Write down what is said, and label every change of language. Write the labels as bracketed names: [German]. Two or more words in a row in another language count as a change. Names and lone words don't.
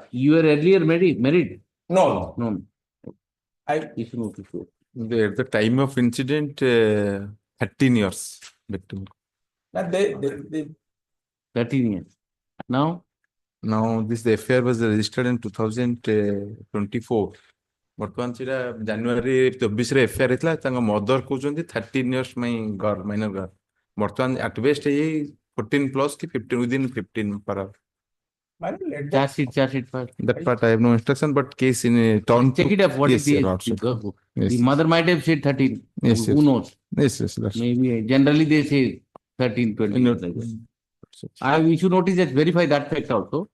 [English] You were earlier married? No. At the time of incident, 13 years. Victim. 13 years. Now this affair was registered in 2024. [Odia] ବର୍ତ୍ତମାନ ସେଟା ଜାନୁଆରୀ 24 ରେ ଏଫଆଇଆର ହେଇଥିଲା ତାଙ୍କ ମଦର କହୁଛନ୍ତି 13 years [English] minor girl [Odia] ବର୍ତ୍ତମାନ [English] at best [Odia] ଏଇ 14 ପ୍ଲସ୍ କି 15 within 15 ପାର [English] My lord, let Charge sheet file. That part I have no instruction, but case in a turn. Check it up. What Yes, is the your age? lordship. Yes. The mother might have said 13. Yes, Who yes. knows? Yes, yes, that's Maybe generally they say 13, 20. No. Like that. I we should notice that verify that fact also.